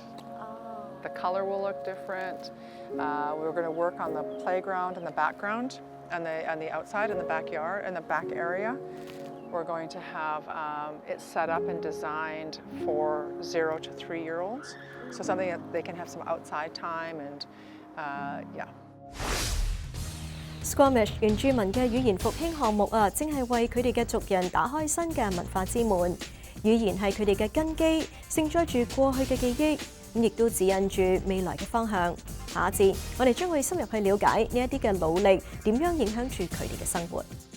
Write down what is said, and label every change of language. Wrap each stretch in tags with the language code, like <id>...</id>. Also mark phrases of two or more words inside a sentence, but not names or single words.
<en>The color will look different. We're going to work on the playground in the background, and the outside in the backyard, in the back area. We're going to have it set up and designed for 0 to 3-year-olds. So something that they can have some outside time and, yeah.</en> <yue>Squamish 原住民嘅語言復興項目正係為佢哋嘅族人打開新嘅文化之門。語言係佢哋嘅根基，承載住過去嘅記憶，亦都指引住未來嘅方向。下一節，我哋將會深入去了解呢一啲嘅努力點樣影響住佢哋嘅生活。</yue>